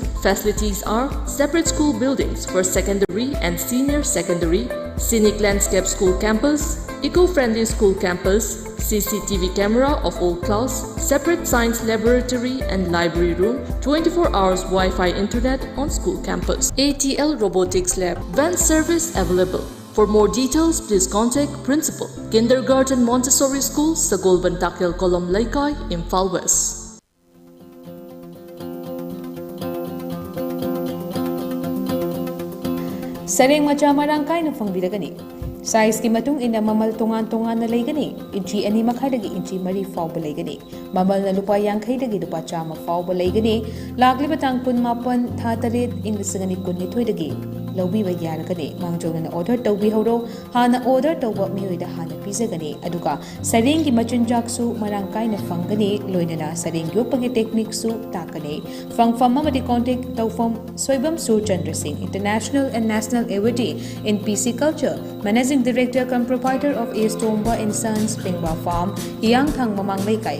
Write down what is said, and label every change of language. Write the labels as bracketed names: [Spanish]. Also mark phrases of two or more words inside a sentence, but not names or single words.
[English] Facilities are separate school buildings for secondary and senior secondary, scenic landscape school campus, eco-friendly school campus, CCTV camera of all class, separate science laboratory and library room, 24 hours Wi-Fi internet on school campus. ATL Robotics Lab, van service available. For more details, please contact Principal, Kindergarten Montessori School, Sagol Bantakil Kolom Laikai, Imphal West. [Manipuri] Sareng macha marangkay na fangbiragani. Size ki matung ina mamal tungan-tungan na laygani, inchi 2.5 inchi 3 fawba laygani. Mamal na lupa yangkay dagi lupa chama fawba laygani, lagli batang kun mapan thatarit ingasangani kun nitoy dagi. Laubi ba yaragani, mangjong na order tawbi horo, hana order tawba miyoy da hana pizagani, aduka sareng ki machunjaksu marangkay na fanggani, loy na sareng yopagi technique su takani. Fangfama madi contact tawfam Soibam Sur Chandra Singh, [English] International and National Awardee in PC Culture, Managing Director cum Proprietor of A. Stomba and Sons, Pingwa Farm, Yang Thang Mamang Laikai.